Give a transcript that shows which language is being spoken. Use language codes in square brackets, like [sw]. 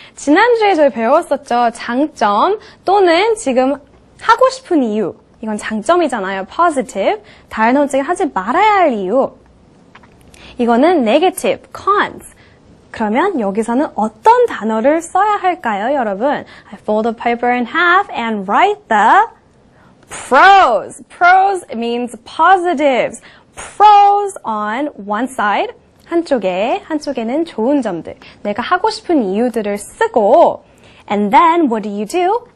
[ko] 지난주에 저희 배웠었죠. 장점 또는 지금 하고 싶은 이유. 이건 장점이잖아요. positive. 다른 한쪽에 하지 말아야 할 이유. 이거는 negative, cons. 그러면 여기서는 어떤 단어를 써야 할까요, 여러분? [en] I fold the paper in half and write the pros. Pros means positives. Pros on one side. [ko] 한쪽에는 좋은 점들. 내가 하고 싶은 이유들을 쓰고 [en] and then what do you do?